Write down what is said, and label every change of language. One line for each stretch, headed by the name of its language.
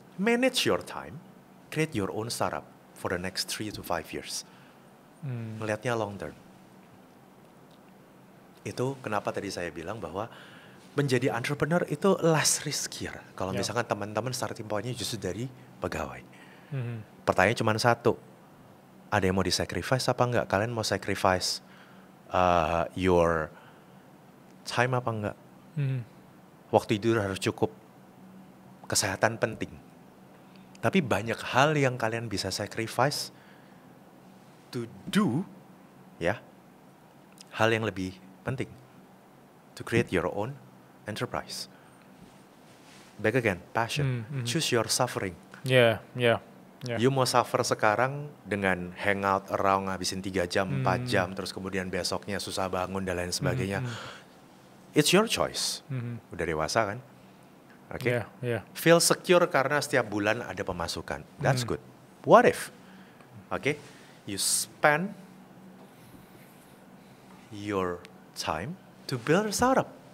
English: Manage your time, create your own startup for the next 3 to 5 years.
Indonesian: Melihatnya long term. Itu kenapa tadi saya bilang bahwa menjadi entrepreneur itu less riskier. Kalau misalkan teman-teman starting point-nya justru dari pegawai. Pertanyaannya cuma satu. Ada yang mau di-sacrifice apa enggak? Kalian mau
English: sacrifice your time
Indonesian: apa enggak? Waktu tidur harus cukup. Kesehatan penting. Tapi banyak hal yang kalian bisa sacrifice
English: to do,
Indonesian: ya, hal yang lebih penting.
English: To create your own enterprise. Back again, passion. Choose your suffering.
Indonesian: You mau suffer sekarang dengan hangout around ngabisin 3 jam, 4 jam, terus kemudian besoknya susah bangun dan lain sebagainya.
English: It's your choice.
Indonesian: Udah dewasa kan? Oke. Feel secure karena setiap bulan ada pemasukan.
English: That's good. What if? Oke. You spend your time to build a startup.